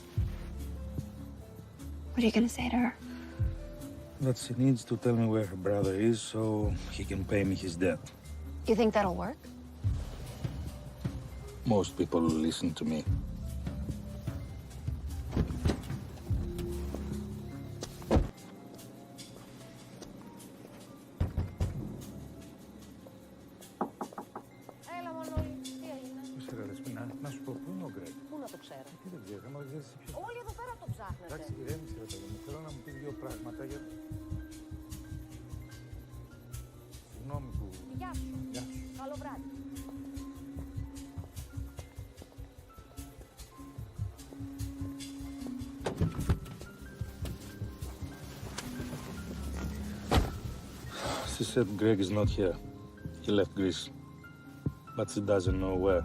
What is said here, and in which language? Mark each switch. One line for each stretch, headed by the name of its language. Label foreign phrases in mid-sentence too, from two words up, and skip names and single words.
English: What are you gonna say to her? That she needs to tell me where her brother is so he can pay me his debt. You think that'll work? Most people will listen to me.
Greek: Έλα, Μανώλη. Τι έγινε? Να σου πω, πού είναι ο Γκρέγκ? Πού να το ξέρω? Τι δεν ξέρω, άμα δεν ξέρεις ποιος. Όλοι εδώ πέρα το ψάχνετε. Εντάξει, ηρέμησε ρε παιδί μου. Θέλω να μου πεις δύο πράγματα για... Συγγνώμη που... Γεια σου. Γεια σου. Καλό βράδυ.
English: She said Greg is not here. He left Greece. But she doesn't know where.